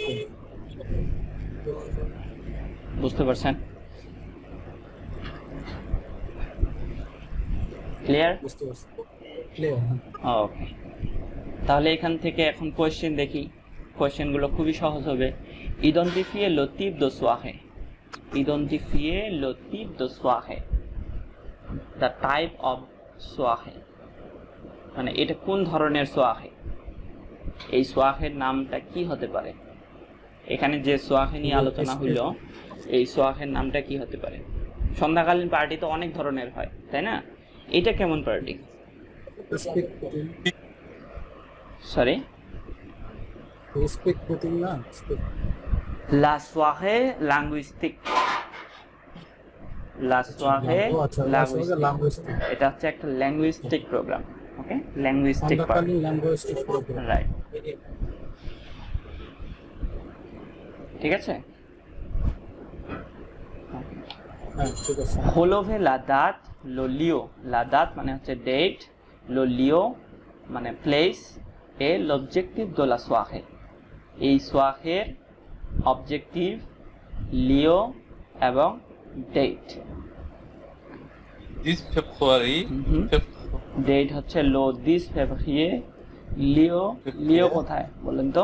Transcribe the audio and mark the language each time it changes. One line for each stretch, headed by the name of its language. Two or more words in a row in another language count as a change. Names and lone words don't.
Bangla: বুঝতে পারছেন? ক্লিয়ার? বুঝতে পারছি, ক্লিয়ার। ওকে, তাহলে এখান থেকে এখন কোয়েশ্চেন দেখি। কোয়েশ্চেনগুলো খুবই সহজ হবে।
French: identifiez le type de soirée, identifiez le type de soirée,
English: the type of
Bangla: সোয়াহে, মানে এটা কোন ধরনের সোয়াহে, এই সোয়াহের নামটা কি হতে পারে। এখানে যে সোয়াহে নিয়ে আলোচনা হইল, এই সোয়াহের নামটা কি হতে পারে। সন্ধ্যাকালীন পার্টি তো অনেক ধরনের হয়, তাই না? এটা কেমন পার্টি? সরি,
French: La soirée linguistique, La soirée linguistique,
Bangla: এটা হচ্ছে একটা
English: linguistic program.
Bangla: ওকে,
English: linguistic program,
Bangla: রাইট, ঠিক আছে।
French: relevez la date, le lieu, la date
Bangla: মানে হচ্ছে ডেট,
French: le lieu
Bangla: মানে প্লেস, এ
French: l'objectif de la soirée,
Bangla: এই সোয়াহের অবজেক্টিভ, লিও এবং ডেট।
English: this February,
Bangla: ডেট হচ্ছে
French: le 10 février,
Bangla: লিও, লিও কোথায় বলেন তো?